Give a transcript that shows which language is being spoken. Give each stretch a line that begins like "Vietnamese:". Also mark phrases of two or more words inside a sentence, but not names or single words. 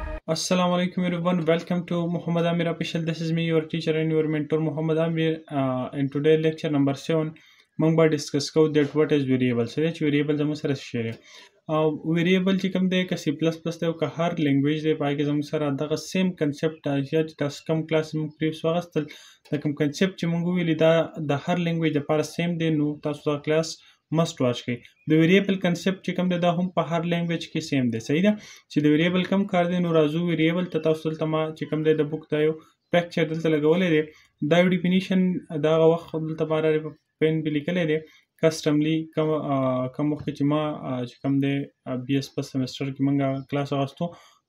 English: Assalamu alaikum everyone. Welcome to Muhammad Amir Official. This is me, your teacher and your mentor, Muhammad Amir. In today lecture number 7,
Pashto: موږ به ډسکس کوو
English: that what is variable.
Pashto: So چې variable زموږ سره شریک variable چې کوم دی که C++ دی او که هر لینګویج دی پای کې زموږ سره دغه
English: same concept
Pashto: چې تاسو کوم کلاس موږ پریوس واغستل د کوم کنسپټ چې موږ ویلي دا د هر لینګویج لپاره سیم دی نو تاسو دا کلاس
English: must watch
Pashto: کوي د
English: variable concept
Pashto: چې کوم دی دا هم په هر لینګویج کې سیم دی صحیح ده چې د ویریبل کم کار دی نو راځو ویریبل ته تاسو دلته ما چې کوم دی د بوک دا یو پکچر دلته لګولی دی دا یو ډیفینیشن دغه وخت دلته باره پین به لیکلی دی کسټملی کوم وخت چې ما چې کوم دی بي اس په سمستر کې موږ کلاس اغوستو نو